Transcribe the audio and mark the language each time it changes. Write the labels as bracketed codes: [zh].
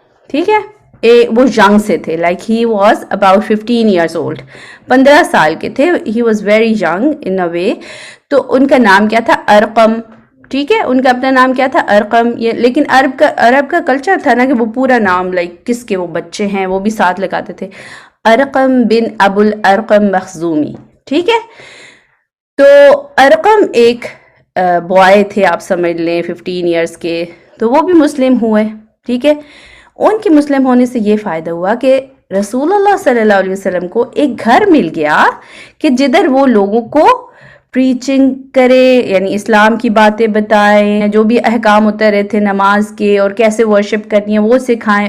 [ur] ٹھیک ہے، وہ ینگ سے تھے، [en] like he was about 15 years old, [ur] 15 سال کے تھے. [en] He was very young in a way. [ur] تو ان کا نام کیا تھا؟ [en] Arqam. [ur] ٹھیک ہے، ان کا اپنا نام کیا تھا؟ ارقم. لیکن عرب کا کلچر تھا نا کہ وہ پورا نام لائک کس کے وہ بچے ہیں وہ بھی ساتھ لگاتے تھے. ارقم بن ابو الارقم مخزومی. ٹھیک ہے، تو ارقم ایک بوائے تھے، آپ سمجھ لیں 15 ایئرس کے، تو وہ بھی مسلم ہوئے. ٹھیک ہے، ان کے مسلم ہونے سے یہ فائدہ ہوا کہ رسول اللہ صلی اللہ علیہ وسلم کو ایک گھر مل گیا کہ جدھر وہ لوگوں کو پریچنگ کرے، یعنی اسلام کی باتیں بتائیں، جو بھی احکام ہوتے رہے تھے نماز کے اور کیسے ورشپ کرنی ہے وہ سکھائیں.